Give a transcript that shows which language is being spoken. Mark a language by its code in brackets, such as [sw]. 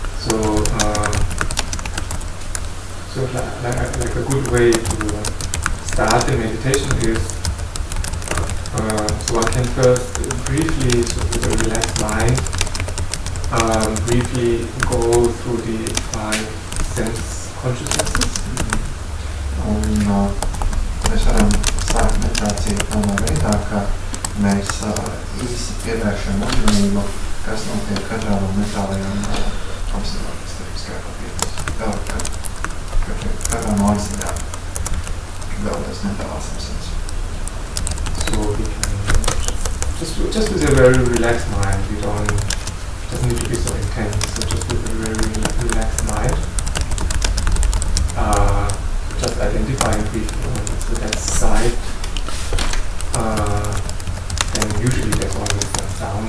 [en] So like a good way to start the meditation is so one can first briefly, so with a relaxed mind, briefly go through the 5 sense consciousnesses. [lv] Un mēs varam sākt meditāciju tādā veidā, ka mēs īsi pievēršam uzmanību, kas notiek katrā no mentālajām apziņām, kas tiek skaitā katrā no apziņām, galvenais mentālās apziņas. [en] So we can just with a very relaxed mind. We don't. It doesn't need to be so intense. So just with a very relaxed mind, just identifying briefly so that side. Then usually there's always a sound.